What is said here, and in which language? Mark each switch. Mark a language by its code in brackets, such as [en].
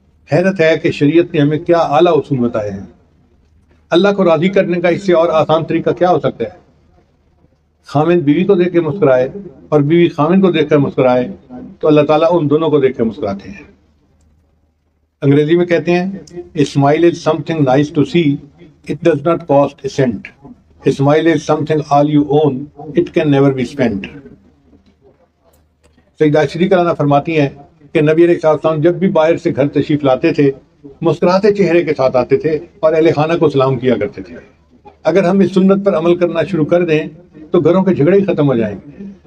[ur] حیرت ہے کہ شریعت نے ہمیں کیا اعلیٰ اصول بتائے ہیں. اللہ کو راضی کرنے کا اس سے اور آسان طریقہ کیا ہو سکتا ہے؟ خاوند بیوی کو دیکھ کے مسکرائے اور بیوی خاوند کو دیکھ کر مسکرائے تو اللہ تعالیٰ ان دونوں کو دیکھ کر مسکراتے ہیں. انگریزی میں کہتے ہیں [en] A smile is something nice to see, it does not cost a cent. A smile is something all you own, it can never be spent. [ur] سیدہ شریقہ رانا فرماتی ہیں کہ نبی علیہ السلام جب بھی باہر سے گھر تشریف لاتے تھے مسکراتے چہرے کے ساتھ آتے تھے اور اہل خانہ کو سلام کیا کرتے تھے. اگر ہم اس سنت پر عمل کرنا شروع کر دیں تو گھروں کے جھگڑے ہی ختم ہو جائیں گے.